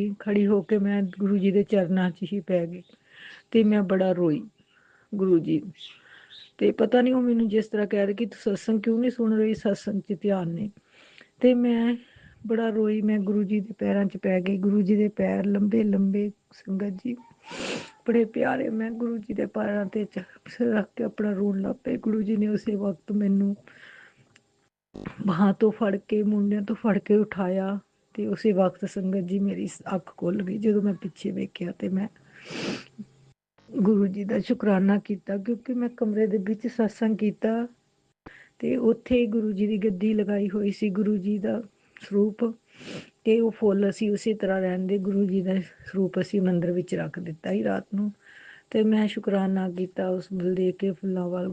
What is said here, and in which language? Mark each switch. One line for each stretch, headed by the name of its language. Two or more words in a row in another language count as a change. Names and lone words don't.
Punjabi: ਖੜ੍ਹੀ ਹੋ ਕੇ ਮੈਂ ਗੁਰੂ ਜੀ ਦੇ ਚਰਨਾਂ 'ਚ ਹੀ ਪੈ ਗਈ ਤੇ ਮੈਂ ਬੜਾ ਰੋਈ ਗੁਰੂ ਜੀ। ਤੇ ਪਤਾ ਨਹੀਂ ਉਹ ਮੈਨੂੰ ਜਿਸ ਤਰ੍ਹਾਂ ਕਹਿ ਰਹੇ ਕਿ ਤੂੰ ਸਤਸੰਗ ਕਿਉਂ ਨਹੀਂ ਸੁਣ ਰਹੀ, ਸਤਸੰਗ 'ਚ ਧਿਆਨ ਨਹੀਂ। ਤੇ ਮੈਂ ਬੜਾ ਰੋਈ, ਮੈਂ ਗੁਰੂ ਜੀ ਦੇ ਪੈਰਾਂ 'ਚ ਪੈ ਗਈ। ਗੁਰੂ ਜੀ ਦੇ ਪੈਰ ਲੰਬੇ ਲੰਬੇ ਸੰਗਤ ਜੀ, ਬੜੇ ਪਿਆਰੇ। ਮੈਂ ਗੁਰੂ ਜੀ ਦੇ ਪੈਰਾਂ ਤੇ ਸਿਰ ਰੱਖ ਕੇ ਆਪਣਾ ਰੋਣ ਲੱਗ ਪਈ। ਗੁਰੂ ਜੀ ਨੇ ਉਸੇ ਵਕਤ ਮੈਨੂੰ ਬਾਹਾਂ ਤੋਂ ਫੜ ਕੇ, ਮੁੰਡੀਆਂ ਤੋਂ ਫੜ ਕੇ ਉਠਾਇਆ ਤੇ ਉਸੇ ਵਕਤ ਸੰਗਤ ਜੀ ਮੇਰੀ ਅੱਖ ਖੁੱਲ੍ਹ ਗਈ। ਜਦੋਂ ਮੈਂ ਪਿੱਛੇ ਵੇਖਿਆ ਤੇ ਮੈਂ ਗੁਰੂ ਜੀ ਦਾ ਸ਼ੁਕਰਾਨਾ ਕੀਤਾ, ਕਿਉਂਕਿ ਮੈਂ ਕਮਰੇ ਦੇ ਵਿੱਚ ਸਤਸੰਗ ਕੀਤਾ ਤੇ ਉੱਥੇ ਗੁਰੂ ਜੀ ਦੀ ਗੱਦੀ ਲਗਾਈ ਹੋਈ ਸੀ, ਗੁਰੂ ਜੀ ਦਾ ਸਰੂਪ ਤੇ ਉਹ ਫੁੱਲ ਅਸੀਂ ਉਸੇ ਤਰ੍ਹਾਂ ਰਹਿੰਦੇ। ਗੁਰੂ ਜੀ ਦਾ ਸਰੂਪ ਅਸੀਂ ਮੰਦਿਰ ਵਿੱਚ ਰੱਖ ਦਿੱਤਾ ਸੀ ਰਾਤ ਨੂੰ ਤੇ ਮੈਂ ਸ਼ੁਕਰਾਨਾ ਕੀਤਾ ਉਸ ਫੁੱਲ ਦੇ ਕੇ ਫੁੱਲਾਂ ਵੱਲ।